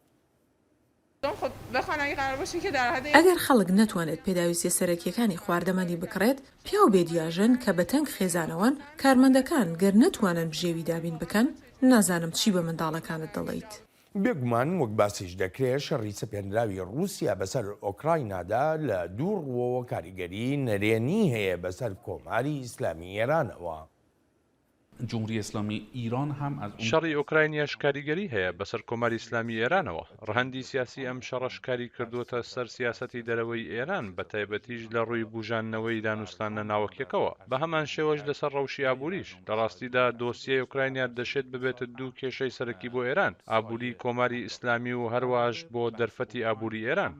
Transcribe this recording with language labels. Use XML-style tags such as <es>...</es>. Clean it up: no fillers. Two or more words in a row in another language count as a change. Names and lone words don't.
<ckb>ئەگەر خەڵک نەتوانێت پێداویستیە سەرەکیەکانی خواردەمەنی بکڕێت پیا و بێدیاژن کە بە تەنگ خێزانەوەن کارمەندەکان گەر نەتوانن بژێوی دابین بکەن نازانم چی بە منداڵەکانت دەڵێیت. بێگومان وەک باسیش دەکرێت شەڕی سەپێنراوی رووسیا بەسەر ئۆکراینادا لە دوو ڕوەوە کاریگەری نەرێنی هەیە بەسەر کۆماری ئیسلامی ئێرانەوە.</ckb> <fa>جمهوری اسلامی ایران هم از</fa> <ckb>شەڕی ئۆکراینیاش کاریگەری هەیە بەسەر کۆماری ئیسلامی ئێرانەوە ڕەهەندی سیاسی ئەم شەڕەش کاری کردوتە سەر سیاسەتی دەرەوەی ئێران بە تایبەتیش لە ڕووی بوژاننەوەی دانوستانە ناوەکیەکەوە بە هەمان شێوەش لەسەر ڕەوشی ئابووریش لە ڕاستیدا دۆسیە ئۆکراینیا دەشێت ببێتە دوو کێشەی سەرەکی بۆ ئێران ئابووری کۆماری ئیسلامی و هەروەش بۆ دەرفەتی ئابووری ئێران.</ckb>